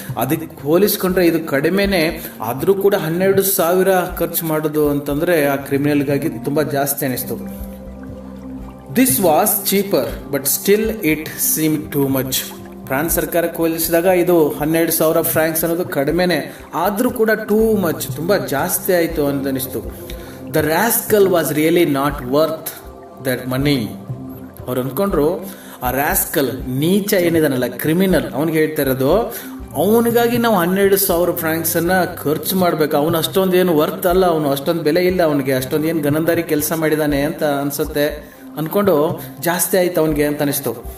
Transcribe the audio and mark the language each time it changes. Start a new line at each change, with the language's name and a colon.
Kannada: ಅದಕ್ಕೆ ಹೋಲಿಸ್ಕೊಂಡ್ರೆ ಇದು ಕಡಿಮೆನೆ. ಆದ್ರೂ ಕೂಡ 12,000 ಖರ್ಚು ಮಾಡೋದು ಅಂತಂದ್ರೆ ಆ ಕ್ರಿಮಿನಲ್ಗಾಗಿ ತುಂಬಾ ಜಾಸ್ತಿ ಅನಿಸ್ತು.
English: This was cheaper but still it seem too much.
Kannada: France ಸರ್ಕಾರಕ್ಕೆ ಹೋಲಿಸಿದಾಗ ಇದು 12,000 ಫ್ರಾಂಕ್ಸ್ ಅನ್ನೋದು ಕಡಿಮೆನೆ, ಆದ್ರೂ ಕೂಡ
English: too much,
Kannada: ತುಂಬಾ ಜಾಸ್ತಿ ಆಯ್ತು ಅಂತ ಅನಿಸ್ತು.
English: The rascal was really not worth that money.
Kannada: ಅವ್ರು ಅನ್ಕೊಂಡ್ರು ಆ ರಾಸ್ಕಲ್, ನೀಚ ಏನಿದಾನಲ್ಲ, ಕ್ರಿಮಿನಲ್, ಅವನಿಗೆ ಹೇಳ್ತಾ ಇರೋದು ಅವನಿಗಾಗಿ ನಾವು 12,000 ಫ್ರಾಂಕ್ಸ್ ಅನ್ನ ಖರ್ಚು ಮಾಡ್ಬೇಕು. ಅವನು ಅಷ್ಟೊಂದು ಏನು ವರ್ತ್ ಅಲ್ಲ, ಅವನು ಅಷ್ಟೊಂದು ಬೆಲೆ ಇಲ್ಲ, ಅವನಿಗೆ ಅಷ್ಟೊಂದು ಏನು ಗನಂದಾರಿ ಕೆಲಸ ಮಾಡಿದಾನೆ ಅಂತ ಅನ್ಸುತ್ತೆ ಅನ್ಕೊಂಡು ಜಾಸ್ತಿ ಆಯ್ತು ಅವನಿಗೆ ಅಂತ ಅನಿಸ್ತು.